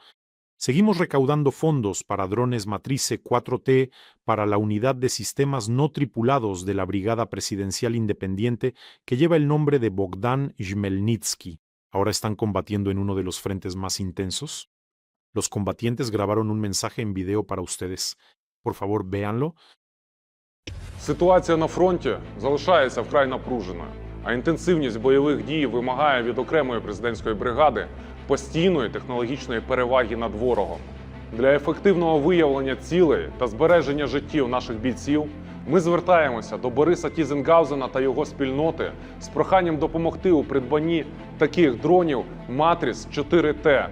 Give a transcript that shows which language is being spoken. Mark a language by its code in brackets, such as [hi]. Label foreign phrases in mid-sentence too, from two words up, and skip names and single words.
[es] Seguimos recaudando fondos para drones Matrice 4T para la unidad de sistemas no tripulados de la Brigada Presidencial Independiente que lleva el nombre de Bogdan Jmelnitsky. Ahora están combatiendo en uno de los frentes más intensos. Los combatientes grabaron un mensaje en video para ustedes. Por favor, véanlo. [uk] Ситуація на фронті залишається вкрай напруженою, а інтенсивність бойових дій вимагає від окремої президентської бригади постійної технологічної переваги над ворогом. Для ефективного виявлення цілей та збереження життів наших бійців ми звертаємося до Бориса Тізенгаузена та його спільноти з проханням допомогти у придбанні таких дронів Матріс 4Т.